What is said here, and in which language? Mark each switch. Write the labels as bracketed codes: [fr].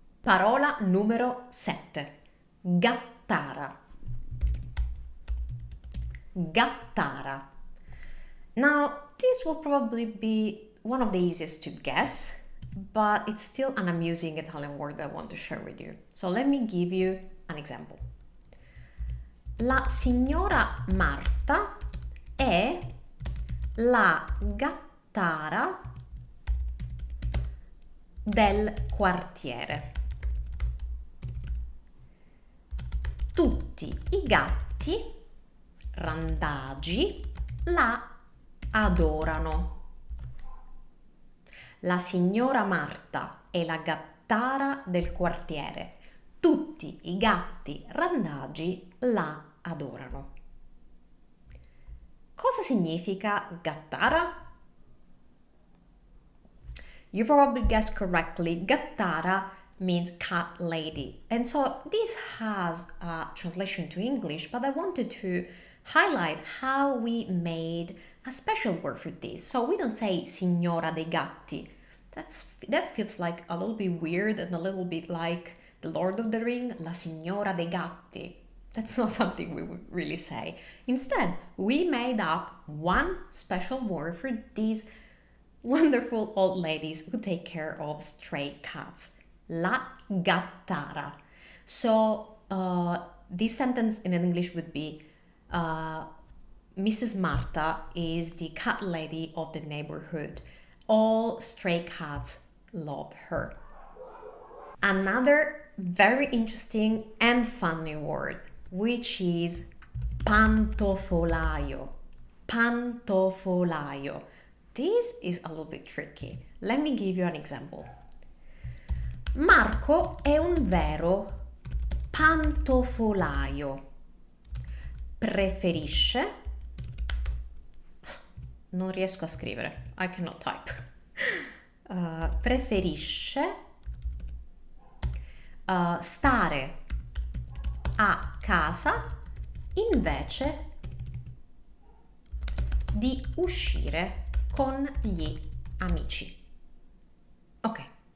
[it] Parola numero 7. Gattara. [en] Gattara. Now, this will probably be one of the easiest to guess, but it's still an amusing Italian word that I want to share with you. So let me give you an example. [it] La signora Marta è la gattara del quartiere. Tutti i gatti randagi la adorano. La signora Marta è la gattara del quartiere. Tutti i gatti randagi la adorano. Cosa significa gattara? [en] You probably guessed correctly. Gattara means cat lady. And so this has a translation to English, but I wanted to highlight how we made a special word for this. So we don't say [it] signora dei gatti. [en] That feels like a little bit weird and a little bit like the Lord of the Ring, [it] la signora dei gatti. [en] That's not something we would really say. Instead, we made up one special word for these wonderful old ladies who take care of stray cats. La gattara. So this sentence in English would be Mrs. Marta is the cat lady of the neighborhood. All stray cats love her. Another very interesting and funny word, which is Pantofolaio. Pantofolaio. This is a little bit tricky. Let me give you an example. [it] Marco è un vero pantofolaio. Preferisce, non riesco a scrivere, [en] I cannot type. [it] Preferisce stare a casa invece di uscire con gli amici. Ok.